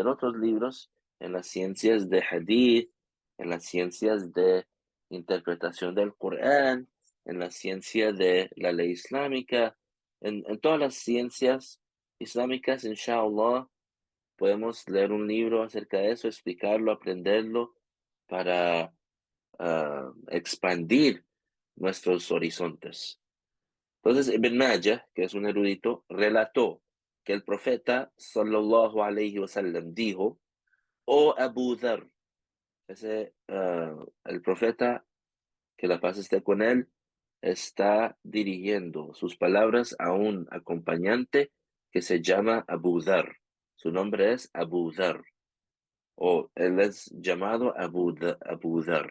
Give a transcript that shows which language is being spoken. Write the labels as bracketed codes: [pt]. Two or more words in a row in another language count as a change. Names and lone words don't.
[es] otros libros en las ciencias de hadith, en las ciencias de interpretación del Corán, en la ciencia de la ley islámica, en todas las ciencias islámicas, inshallah, podemos leer un libro acerca de eso, explicarlo, aprenderlo para expandir nuestros horizontes. Entonces, Ibn Majah, que es un erudito, relató que el profeta [ar] صلى الله عليه وسلم [es] dijo: "Oh Abu Dhar", el profeta, que la paz esté con él, está dirigiendo sus palabras a un acompañante que se llama Abu Dhar. Su nombre es Abu Dhar, o él es llamado Abu Dhar.